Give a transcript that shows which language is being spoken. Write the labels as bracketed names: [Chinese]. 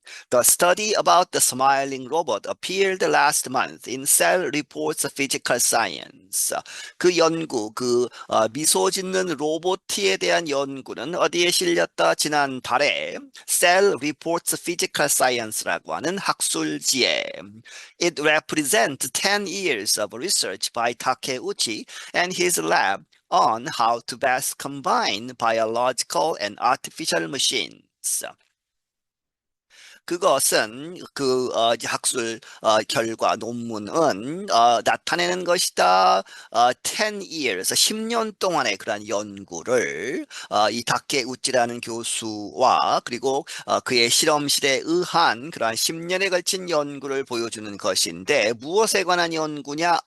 [English] The study about the smiling robot appeared last month in Cell Reports Physical Science. [Korean] 그 연구, 미소 짓는 로봇에 대한 연구는 어디에 실렸다? 지난달에 Cell Reports Physical Science라고 하는 학술지에. [English] It represents 10 years of research by Takeuchi and his lab on how to best combine biological and artificial machines. [Korean] 그것은 학술 결과 논문은 나타내는 것이다. [English] 10 years, [Korean] 10년 동안의 그런 연구를 이 다케우치라는 교수와 그리고 그의 실험실에 의한 그러한 10년에 걸친 연구를 보여주는 것인데 무엇에 관한 연구냐?